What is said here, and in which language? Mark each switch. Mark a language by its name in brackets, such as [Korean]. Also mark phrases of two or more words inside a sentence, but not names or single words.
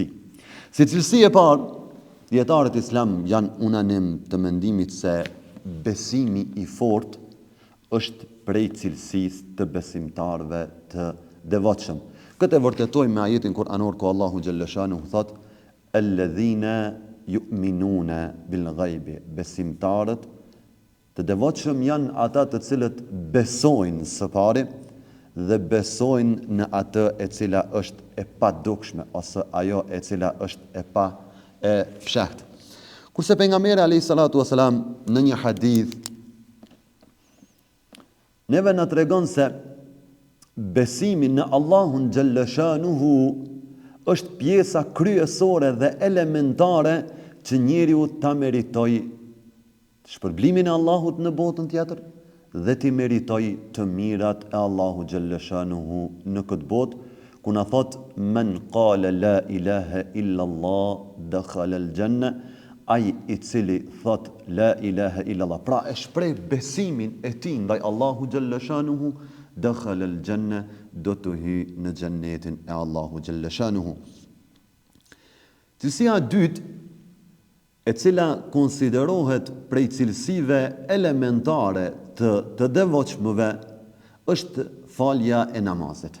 [Albanian] Si cilësi e parë, dietarët islam janë unanim të mendimit se besimi I fortë është prej cilësisë të besimtarëve të devotshëm. Këtë e vërtetoj me ajetin kuranor ku Allahu xhalleshanuhu thot: [Arabic] "الذين يؤمنون بالغيب", [Albanian] besimtarët të devotshëm janë ata të cilët besojnë së pari dhe besojnë në atë e cila është e padukshme ose ajo e cila është e pa e fshehtë. Kurse pejgamberi [Arabic] عليه الصلاة والسلام [Albanian] në një hadith neve na tregon se besimi në Allahun xhalleshanuhu është pjesa kryesore dhe elementare që njeriu ta meritoj shpërblimin e Allahut në botën tjetër dhe ti meritoj të mirat e Allahu xhalleshanuhu në këtë botë, ku na thot [Arabic] من قال لا إله إلا الله دخل الجنة, [Albanian] ai I cili thot [Arabic] لا إله إلا الله, [Albanian] pra e shpreh besimin e tij ndaj Allahu xhalleshanuhu, [Arabic] دخل الجنة, [Albanian] do të hyjë në xhennetin e Allahu xhalleshanuhu. Cilësia e dytë, e cila konsiderohet prej cilësive elementare të devotshmëve, është falja e namazit.